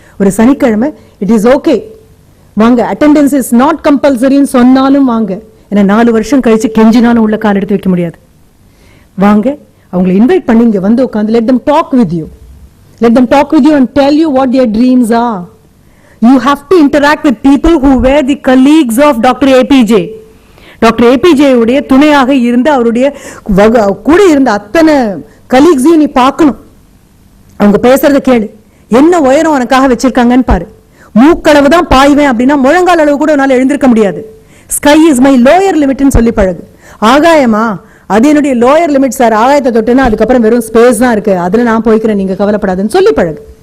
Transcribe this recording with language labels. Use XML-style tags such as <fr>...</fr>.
<ta>ஒரு சனிக்கிழமை</ta> <en>it is okay வாங்க, attendance is not கம்பல்சரின்னு</en> <ta>சொன்னாலும் வாங்க. ஏன்னா 4 வருஷம் கழிச்சு கெஞ்சினாலும் உள்ள கால் எடுத்து வைக்க முடியாது. வாங்க, அவங்களை இன்வைட் பண்ணி இங்க வந்து உட்காந்து</ta> <en>let them talk with you. Let them talk with you and tell you what their dreams are. You have to interact with people who were the colleagues of Dr. APJ.</en> <ta>Doctor APJ உடைய துணையாக இருந்த அவருடைய கூட இருந்த அத்தனை கலீக்ஸையும் நீ பார்க்கணும். அவங்க பேசுறத கேளு, என்ன உயரம் உனக்காக வச்சிருக்காங்கன்னு பாரு. மூக்களவு தான் பாய்வேன் அப்படின்னா முழங்கால் அளவு கூட உன்னால எழுந்திருக்க முடியாது.</ta> <en>sky is my lower லிமிட்னு</en> <ta>சொல்லி பழகு. ஆகாயமா, அது என்னுடைய லோயர் லிமிட் சார், ஆகாயத்தை தொட்டுனா அதுக்கப்புறம் வெறும் ஸ்பேஸ் தான் இருக்கு, அதுல நான் போய்க்கிறேன், நீங்க கவலைப்படாதுன்னு சொல்லி பழகு.</ta>